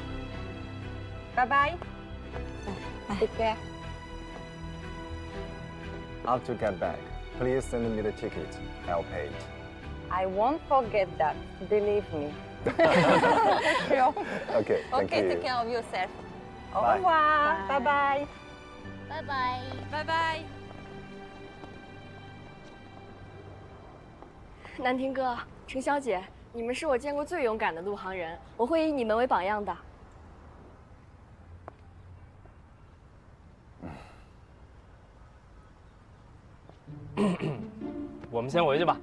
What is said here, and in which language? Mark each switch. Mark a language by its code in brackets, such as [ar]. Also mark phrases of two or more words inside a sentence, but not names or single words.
[en] Bye-bye. Take care. I'll to get back. Please send me the ticket. I'll pay it. I won't forget that. Believe me. Sure. Okay, thank you. Take care of yourself. Au Bye. revoir. Bye-bye. Bye-bye. Bye-bye. [zh] 南亭哥、程小姐，你们是我见过最勇敢的陆航人，我会以你们为榜样的。我们先回去吧。